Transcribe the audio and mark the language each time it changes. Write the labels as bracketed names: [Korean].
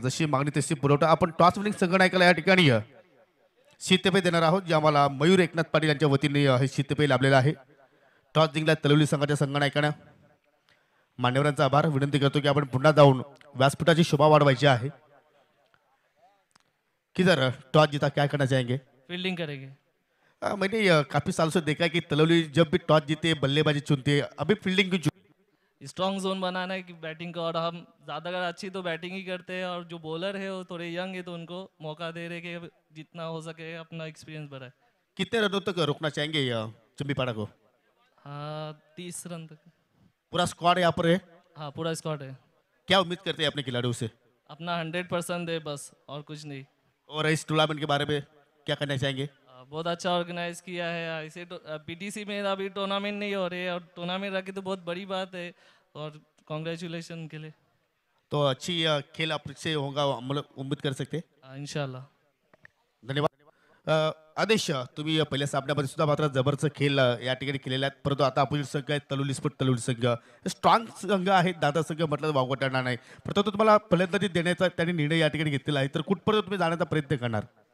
[Marathi] जशी मागणी तशी पुरवठा. आपण टॉस विनिंग संगणकाला या ठिकाणी शीतपेय देणार आहोत, जे आम्हाला मयूर एकनाथ पाटील यांच्या वतीने हे शीतपेय लाभलेलं आहे. टॉस जिंकला तलवली संघाच्या संगणकानं. मान्यवरांचा आभार. विनंती करतो की आपण पुन्हा जाऊन व्यासपीठाची शोभा वाढवायची आहे. [Hindi] किधर टॉस जीता क्या करना चाहेंगे? फील्डिंग करेंगे। मैंने काफी सालों से देखा है कि तलवली जब भी टॉस जीते बल्लेबाजी चुनती है, अभी फील्डिंग क्यों स्ट्रॉन्ग जोन बनाना है कि बैटिंग का, और हम ज़्यादा अगर अच्छी तो बैटिंग ही करते हैं, और जो बॉलर है वो थोड़े यंग है तो उनको मौका दे रहे कि जितना हो सके अपना एक्सपीरियंस बढ़ाए। कितने रनों तक रोकना चाहेंगे चंबीपाड़ा को? हाँ 30 रन तक। पूरा स्क्वाड यहाँ पर है. हाँ पूरा स्क्वाड है। क्या उम्मीद करते हैं अपने खिलाड़ियों से अपना 100% है बस, और कुछ नहीं। और इस टूर्नामेंट के बारे में क्या करना चाहेंगे? बहुत अच्छा ऑर्गेनाइज किया है ऐसे। पीटीसी में अभी टूर्नामेंट नहीं हो रही है, और टूर्नामेंट रखी तो बहुत बड़ी बात है, और कॉन्ग्रेचुलेशन के लिए। तो अच्छी खेल आपसे होगा हम लोग उम्मीद कर सकते हैं. हाँ इंशाल्लाह। धन्यवाद. [Marathi] आदेश तुम्ही पहिल्या सामन्यामध्ये सुद्धा मात्र जबरदस्त खेळ या ठिकाणी केलेला आहे, परंतु आता अपोजिट संघ आहे तलवली स्पोर्ट तलवली संघ स्ट्रॉंग संघ आहे. दादा संघ म्हटलं वावगं ठरणार नाही, परंतु तुम्हाला फलंदाजी देण्याचा त्यांनी निर्णय या ठिकाणी घेतलेला आहे. तर कुठपर्यंत तुम्ही जाण्याचा प्रयत्न करणार?